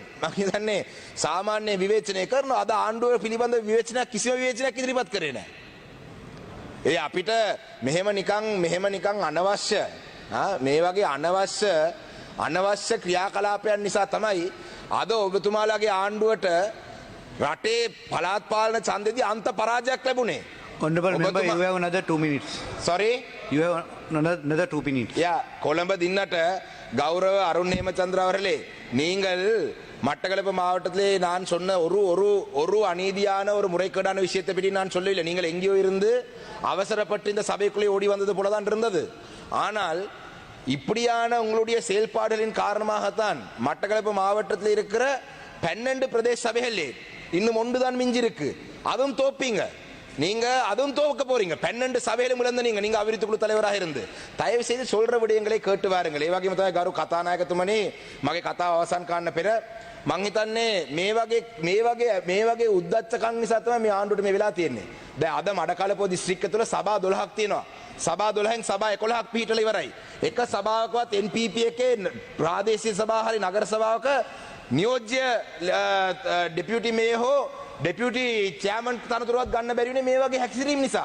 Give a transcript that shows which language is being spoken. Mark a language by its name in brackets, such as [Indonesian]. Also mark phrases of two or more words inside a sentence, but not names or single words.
[Sinhala] මම හිතන්නේ සාමාන්‍ය විවේචනය කරන අද ආණ්ඩුව පිළිබඳව කිසිම විවේචනයක් ඉදිරිපත් කරේ නැහැ. ඒ අපිට මෙහෙම නිකන් අනවශ්‍ය මේ වගේ අනවශ්‍ය ක්‍රියාකලාපයන් නිසා තමයි අද ඔබතුමාලාගේ ආණ්ඩුවට රටේ පළාත් පාලන ඡන්දෙදී අන්ත පරාජයක් ලැබුණේ. [English] Honorable member, you have another 2 minutes. Sorry? You have another 2 minutes. Yeah, [Tamil] கொழும்பு தின்னட்ட கௌரவ அருண் ஹேமச்சந்திரா அவர்களே, நீங்கள் மட்டக்களப்பு மாவட்டத்திலே நான் சொன்ன ஒரு அநீதியான ஒரு முறைகேடான விஷயத்தை பற்றி நான் சொல்லவில்லை. நீங்கள் எங்கேயோ இருந்து அவசரப்பட்டு இந்த சபைக்குள்ளே ஓடி வந்தது போலதான் இருந்தது. ஆனால் இப்படியான உங்களுடைய செயல்பாடுகளின் காரணமாகத்தான் மட்டக்களப்பு மாவட்டத்தில் இருக்கிற 12 பிரதேச சபைகளிலே இன்னும் ஒன்று தான் மிஞ்சி இருக்கு, அதுவும் தோப்பீங்க. நீங்க அதுவும் தோக்க போறீங்க. 12 சபையில முழந்த நீங்க [Sinhala] අවිරිත කුළු [Tamil] தலைவராக இருந்து தயவு செய்து சொல்ற விடயங்களை கேட்டு வாருங்கள். [Sinhala] ඒ වගේම තමයි ගරු කතානායකතුමනි මගේ කතාව අවසන් කරන්න පෙර මං හිතන්නේ මේ වගේ උද්දච්චකම් නිසා තමයි මේ ආණ්ඩුවට මේ වෙලා තියෙන්නේ. දැන් අද මඩකලපුව දිස්ත්‍රික්කය තුළ සභා 12ක් තියෙනවා. සභා 12න් සභා 11ක් පිහිටලා ඉවරයි. එක සභාවකවත් NPP එකේ ප්‍රාදේශීය සභාව හරි නගර සභාවක නියෝජ්‍ය [English] deputy mayor [Sinhala] හෝ [English] deputy chairman [Sinhala] තනතුරවත් ගන්න බැරි වුණේ මේ වගේ හැකිරීම නිසා.